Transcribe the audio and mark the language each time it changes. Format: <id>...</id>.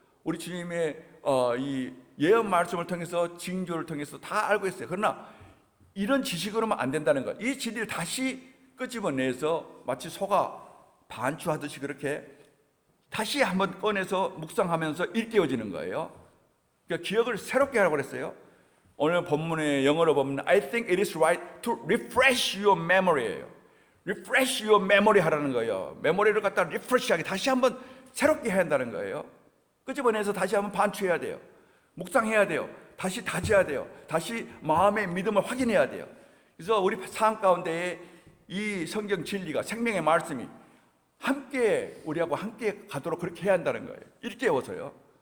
<ko>우리 주님의 이 예언 말씀을 통해서, 징조를 통해서 다 알고 있어요. 그러나 이런 지식으로만 안 된다는 거예요. 이 진리를 다시 끄집어내서 마치 소가 반추하듯이 그렇게 다시 한번 꺼내서 묵상하면서 일깨워지는 거예요. 그러니까 기억을 새롭게 하라고 그랬어요. 오늘 본문의 영어로 보면</ko> <en>I think it is right to refresh your memory</en> <ko>예요.</ko> <en>refresh your memory</en> <ko>하라는 거예요. 메모리를 갖다 리프레시하게 다시 한번 새롭게 해야 한다는 거예요. 끄집어내서 다시 한번 반추해야 돼요. 묵상해야 돼요. 다시 다져야 돼요. 다시 마음의 믿음을 확인해야 돼요. 그래서 우리 삶 가운데에 이 성경 진리가, 생명의 말씀이 함께 우리하고 함께 가도록 그렇게 해야 한다는 거예요. 일깨워서요.</ko>